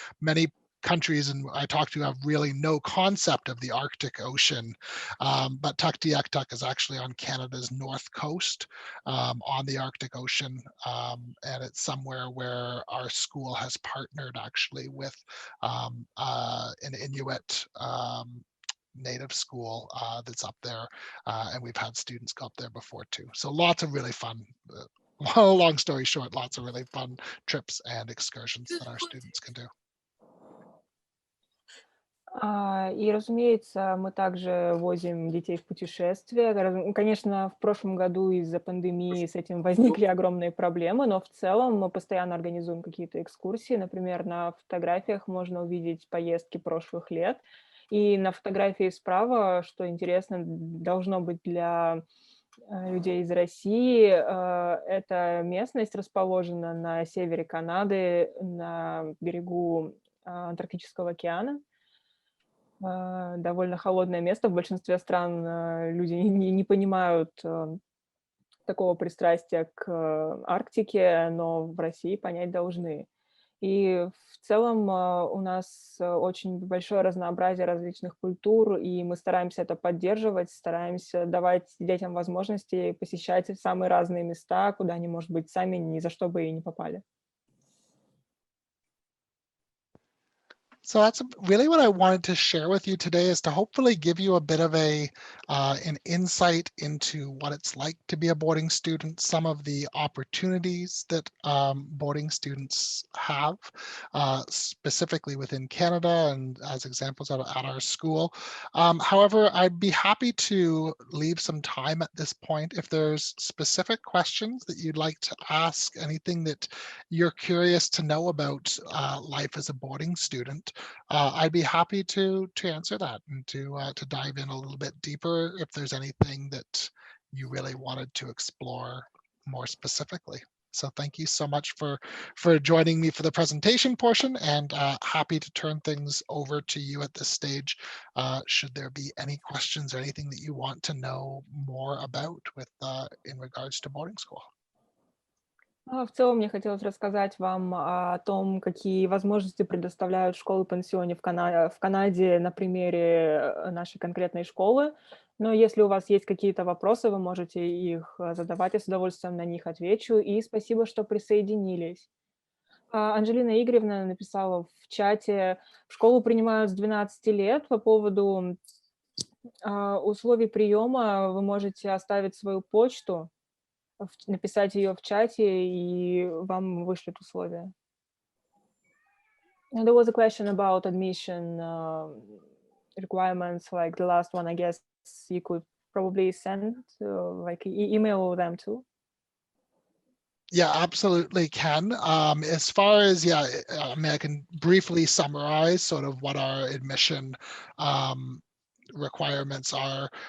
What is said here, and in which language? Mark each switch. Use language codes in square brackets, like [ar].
[en] Many countries and I talk to have really no concept of the Arctic Ocean, but Tuktoyaktuk is actually on Canada's north coast on the Arctic Ocean, and it's somewhere where our school has partnered actually with an Inuit native school that's up there, and we've had students go up there before too. So lots of really fun, long story short, lots of really fun trips and excursions that our students can do. [ru] И, разумеется, мы также возим детей в путешествия. Конечно, в прошлом году из-за пандемии с этим возникли огромные проблемы, но в целом мы постоянно организуем какие-то экскурсии. Например, на фотографиях можно увидеть поездки прошлых лет. И на фотографии справа, что интересно, должно быть для людей из России, эта местность расположена на севере Канады, на берегу Антарктического океана. Довольно холодное место. В большинстве стран люди не понимают такого пристрастия к Арктике, но в России понять должны. И в целом у нас очень большое разнообразие различных культур, и мы стараемся это поддерживать, стараемся давать детям возможности посещать самые разные места, куда они, может быть, сами ни за что бы и не попали. [en] So that's really what I wanted to share with you today, is to hopefully give you a bit of an insight into what it's like to be a boarding student, some of the opportunities that boarding students have, specifically within Canada and as examples at our school. However, I'd be happy to leave some time at this point if there's specific questions that you'd like to ask, anything that you're curious to know about life as a boarding student. I'd be happy to answer that and to dive in a little bit deeper if there's anything that you really wanted to explore more specifically. So thank you so much for joining me for the presentation portion, and happy to turn things over to you at this stage, should there be any questions or anything that you want to know more about with in regards to boarding school. [ru] В целом, мне хотелось рассказать вам о том, какие возможности предоставляют школы-пансионе в Канаде на примере нашей конкретной школы. Но если у вас есть какие-то вопросы, вы можете их задавать, я с удовольствием на них отвечу. И спасибо, что присоединились. Анжелина Игоревна написала в чате: в школу принимают с 12 лет. По поводу условий приема вы можете оставить свою почту, написать ее в чате, и вам вышлют условия. [en] And there was a question about admission requirements, like the last one, I guess you could probably send, like email them too. Yeah, absolutely can. As far as, I mean, I can briefly summarize sort of what our admission requirements are.